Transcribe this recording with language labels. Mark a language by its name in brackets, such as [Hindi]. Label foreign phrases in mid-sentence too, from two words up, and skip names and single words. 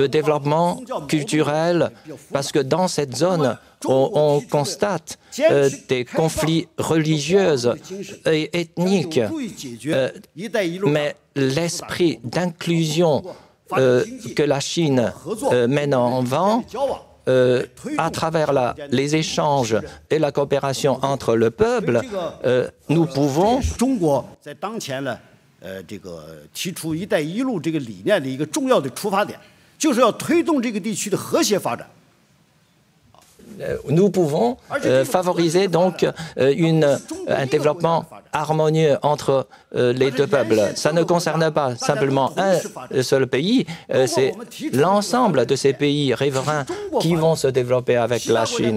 [French] développement culturel, parce que dans cette zone, on constate des conflits religieux et ethniques, mais l'esprit d'inclusion que la Chine mène en avant, à travers les échanges et la coopération entre le peuple, nous pouvons... [Chinese] 这个提出"一带一路"这个理念的一个重要的出发点，就是要推动这个地区的和谐发展。 [French] Nous pouvons favoriser donc un développement harmonieux entre les deux peuples. Ça ne concerne pas simplement un seul pays, c'est l'ensemble de ces pays riverains qui vont se développer avec la Chine.